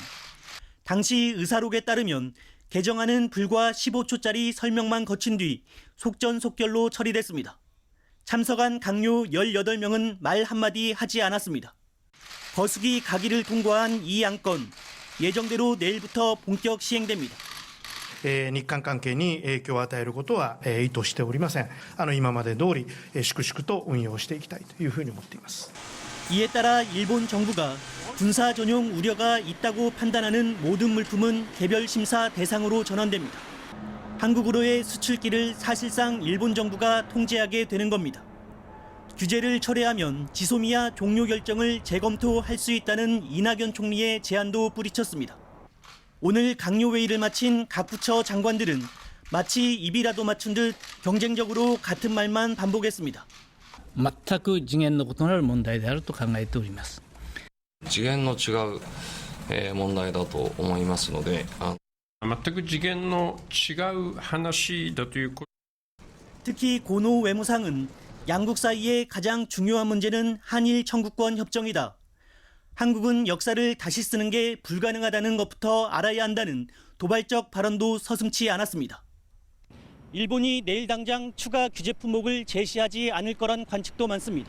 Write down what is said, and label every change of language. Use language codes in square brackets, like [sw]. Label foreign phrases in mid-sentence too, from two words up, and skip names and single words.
[ko] 당시 의사록에 따르면 개정안은 불과 15초짜리 설명만 거친 뒤 속전속결로 처리됐습니다. 참석한 강요 18명은 말 한마디 하지 않았습니다. 거수기 가기를 통과한 이 안건, 예정대로 내일부터 본격 시행됩니다. [ja] 日韓関係に影響を与えることは意図しておりません。今まで通り粛々と運用していきたいというふうに思っています。 [ko] 이에 따라 일본 정부가 군사 전용 우려가 있다고 판단하는 모든 물품은 개별 심사 대상으로 전환됩니다. 한국으로의 수출길을 사실상 일본 정부가 통제하게 되는 겁니다. 규제를 철회하면 지소미아 종료 결정을 재검토할 수 있다는 이낙연 총리의 제안도 뿌리쳤습니다. 오늘 강요회의를 마친 각 부처 장관들은 마치 입이라도 맞춘 듯 경쟁적으로 같은 말만 반복했습니다. [ja] 全く次元の異なる問題であると考えております。次元の違う問題だと思いますので、全く次元の違う話だということ。 [ko] 특히 고노 외무상은 양국 사이의 가장 중요한 문제는 한일 청구권 협정이다. 한국은 역사를 다시 쓰는 게 불가능하다는 것부터 알아야 한다는 도발적 발언도 서슴지 않았습니다. 일본이 내일 당장 추가 규제 품목을 제시하지 않을 거란 관측도 많습니다.